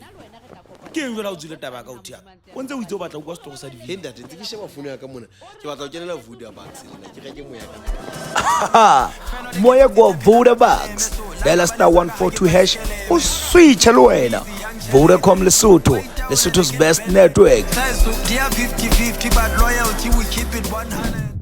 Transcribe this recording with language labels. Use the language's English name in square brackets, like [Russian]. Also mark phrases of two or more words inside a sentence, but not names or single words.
[Southern Sotho] Ke eng jwala o tsile taba ka utia o ntse o itse o batla o kwa setoro sa He ntate ntse ke sheba phone ya ka mona ke batla o kenela Vodabucks lena ke reke moya ka Moea go Vodabucks dial *142# o switch le wena. [English] Vodacom Lesotho, Lesotho's best network. Dia 50-50 but loyalty we keep it 100.